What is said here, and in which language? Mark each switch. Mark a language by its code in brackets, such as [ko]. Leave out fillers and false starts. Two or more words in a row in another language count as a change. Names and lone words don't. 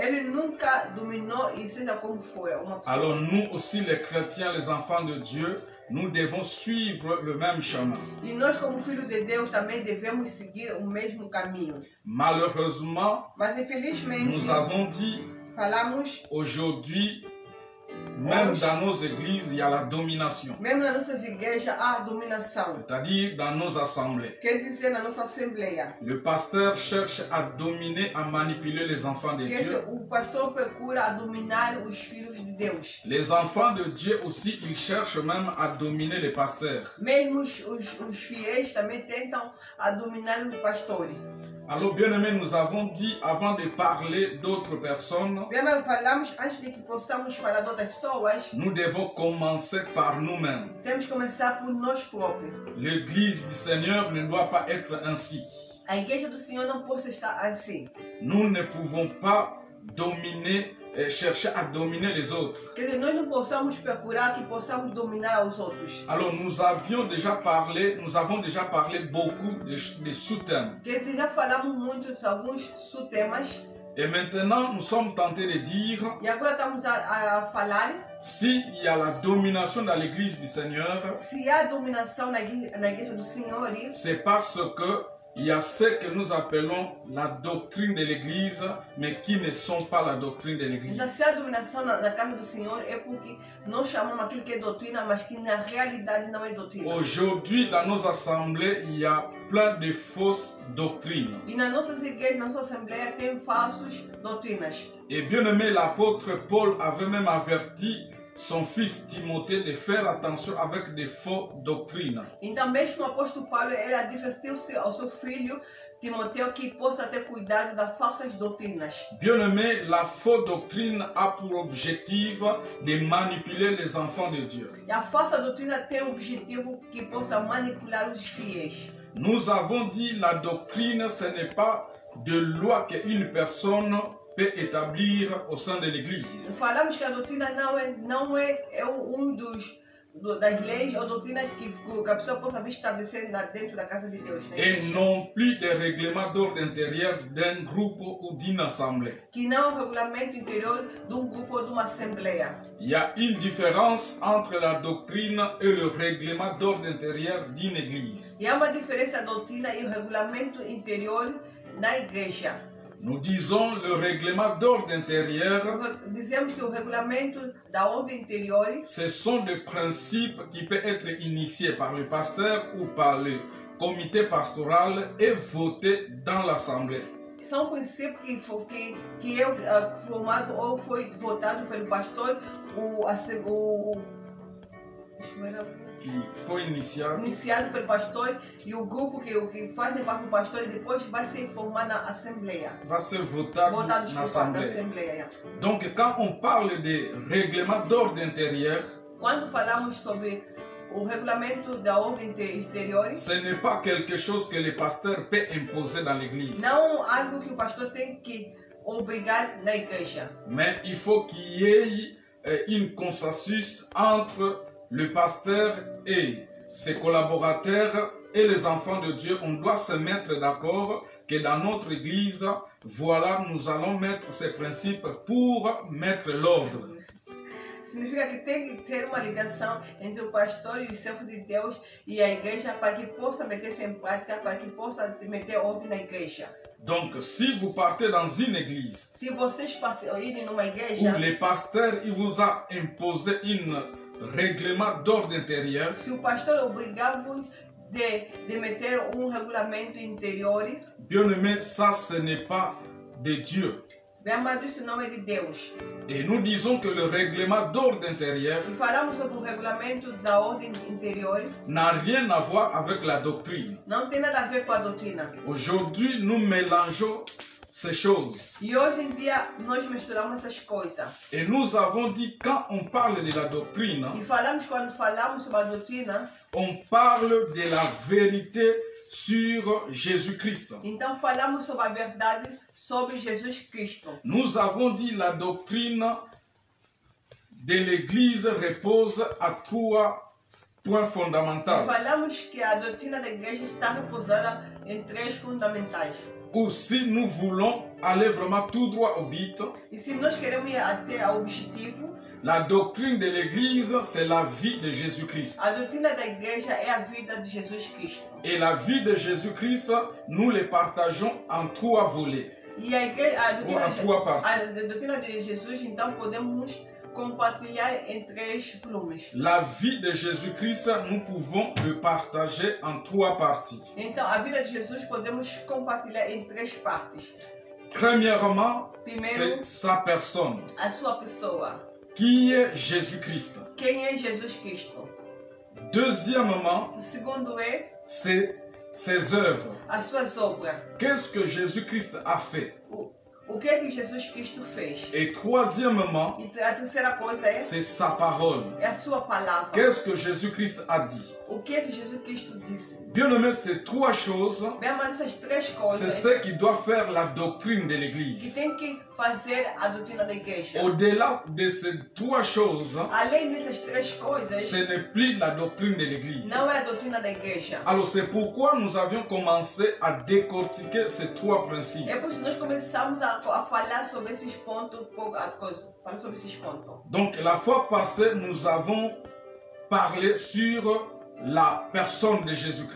[pt] ele nunca dominou e seja como for uma pessoa. [fr] Alors nous aussi les chrétiens, les enfants de Dieu, nous devons suivre le même chemin. [pt] E nós, como filhos de Deus, também devemos seguir o mesmo caminho. [fr] Malheureusement, [pt] Mas, infelizmente, [fr] nous avons dit [pt] falamos, [fr] aujourd'hui, même dans nos églises, il y a la domination. [pt] mesmo nas nossas igrejas, há dominação. [fr] C'est-à-dire dans nos assemblées. [pt] Quer dizer, na nossa assembleia, [fr] Le pasteur cherche à dominer, à manipuler les enfants de [pt] quer [fr] Dieu. [pt] dizer, o pastor procura a dominar os filhos de Deus. [fr] Les enfants de Dieu aussi, ils cherchent même à dominer les pasteurs. [pt] Mesmo os fiéis também tentam a dominar os pastores. [fr] Alors, bien-aimés, nous avons dit, avant de parler d'autres personnes, [pt] Bem, mas falamos, antes de que possamos falar de outras pessoas, [fr] nous devons commencer par nous-mêmes. [pt] temos que começar por nós próprios. [fr] L'église du Seigneur ne doit pas être ainsi. [pt] A igreja do Senhor não pode estar assim. [fr] Nous ne pouvons pas dominer, chercher à dominer les autres. [pt] Quer dizer, nós não possamos procurar que possamos dominar os outros. [fr] Alors, nous avons déjà parlé beaucoup de sous-thèmes. [pt] Quer dizer, já falamos muito de alguns subtemas [fr] Et maintenant, nous sommes tentés de dire, [pt] e agora estamos a falar [fr] s'il y a la domination dans l'église du Seigneur, [pt] se há dominação na igreja do Senhor. [fr] c'est parce que il y a ce que nous appelons la doctrine de l'église, mais qui ne sont pas la doctrine de l'église. [pt] Então, se há dominação na casa do Senhor, é porque nós chamamos aquilo que é doutrina, mas que na realidade não é doutrina. [fr] Aujourd'hui, dans nos assemblées, il y a plein de fausses doctrines. [pt] E nas nossas igrejas, na nossa assembleia, tem falsas doutrinas. [fr] Et bien aimé, l'apôtre Paul avait même averti son fils Timothée de faire attention avec des fausses doctrines. [pt] Então, mesmo o apóstolo Paulo, ele advertiu-se ao seu filho Timoteu que possa ter cuidado das falsas doutrinas. [fr] Bien aimé, la fausse doctrine a pour objectif de manipuler les enfants de Dieu. [pt] E a falsa doutrina tem o objetivo que possa manipular os fiéis. [fr] Nous avons dit la doctrine, ce n'est pas de loi qu'une personne peut établir au sein de l'église. [pt] Falamos que a doutrina não é das leis ou doutrinas que a pessoa possa vir estabelecer dentro da casa de Deus. [fr] Et non plus des règlements d'ordre intérieur d'un groupe ou d'une assemblée. [pt] Que não é o regulamento interior de grupo ou de uma assembleia. [fr] Il y a une différence entre la doctrine et le règlement d'ordre intérieur d'une église. [pt] E há uma diferença a doutrina e o regulamento interior na igreja. [fr] Nous disons le règlement d'ordre intérieur, [pt] Dizemos que o regulamento da ordem interior, [fr] ce sont des principes qui peuvent être initiés par le pasteur ou par le comité pastoral et votés dans l'assemblée. [pt] são princípios que é formado ou foi votado pelo pastor, Qui foi iniciado pelo pastor e o grupo que fazem parte do pastor e depois vai se formar na assembleia. [fr] Va se voter [pt] na assembleia. [fr] Donc quand on parle de règlement d'ordre intérieur, [pt] quando falamos sobre o regulamento da ordem interior, [fr] ce n'est pas quelque chose que le pasteur peut imposer dans l'église. [pt] Não algo que o pastor tem que obrigar na igreja. [fr] Mais il faut qu'il y ait une consensus entre le pasteur et ses collaborateurs et les enfants de Dieu. On doit se mettre d'accord que dans notre église, voilà, nous allons mettre ces principes pour mettre l'ordre. [pt] Significa que tem que ter uma ligação entre o pastor e o servo de Deus e a igreja para que possa meter isso em prática, para que possa meter ordem na igreja. [fr] Donc, si vous partez dans une église, [pt] se vocês irem numa igreja, [fr] où le pasteur il vous a imposé un règlement d'ordre intérieur, [pt] se o pastor obrigar-vos de meter regulamento interior, [fr] bien aimé, ça ce n'est pas de Dieu. [pt] Bem amado, isso não é de Deus. [fr] Et nous disons que le règlement d'ordre intérieur [pt] E falamos sobre o regulamento da ordem interior, [fr] n'a rien à voir avec la doctrine. [pt] Não tem nada a ver com a doutrina. [fr] Aujourd'hui, nous mélangeons ces choses. [pt] E hoje em dia nós misturamos essas coisas. [fr] Et nous avons dit, quand on parle de la doctrine, [pt] E falamos, quando falamos sobre a doutrina, [fr] on parle de la vérité sur Jésus-Christ. [pt] Então falamos sobre a verdade sobre Jesus Cristo. [fr] Nous avons dit la doctrine de l'Église repose à 3 points fondamentaux. [pt] Falamos que a doutrina da igreja está repousada em 3 fundamentais. [fr] Ou si nous voulons aller vraiment tout droit au but, [pt] E se nós queremos ir até ao objetivo, [fr] la doctrine de l'Église, c'est la vie de Jésus-Christ. [pt] a doutrina da igreja é a vida de Jesus Cristo. [fr] Et la vie de Jésus-Christ, nous les partageons en 3 volets. [pt] E a Ou a doutrina de Jesus, então, podemos compartilhar em 3 volumes. [fr] La vie de Jésus-Christ, nous pouvons le partager en 3 parties. [pt] Então, a vida de Jesus podemos compartilhar em 3 partes. [fr] Premièrement, [pt] Primeiro, [fr] c'est sa personne. [pt] a sua pessoa. [fr] Qui est Jésus-Christ? [pt] Quem é Jesus Cristo? [fr] Deuxièmement, [pt] O segundo é [fr] c'est ses œuvres. [pt] as suas obras. [fr] Qu'est-ce que Jésus-Christ a fait? [pt] O que é que Jesus Cristo fez? [fr] Et troisièmement, [pt] E a terceira coisa é [fr] c'est sa parole. [pt] a sua palavra. [fr] Qu'est-ce que Jésus-Christ a dit? [pt] O que é que Jesus Cristo disse? [fr] Bien-aimés, ces 3 choses, [pt] Bem, mas essas 3 [fr] c'est [pt] coisas [fr] ce qui doit faire la doctrine de [pt] que [fr] l'Église. [pt] tem que fazer a doutrina da igreja. [fr] Au-delà de ces 3 choses, [pt] Além dessas 3 coisas, [fr] ce n'est plus la doctrine de l'Église. [pt] não é a doutrina da igreja. [fr] Alors c'est pourquoi nous avions commencé à décortiquer ces 3 principes. [pt] É por isso que nós começamos a falar sobre esses pontos, falar sobre esses pontos. [fr] Donc la fois passée, nous avons parlé sur la personne de Jésus-Christ.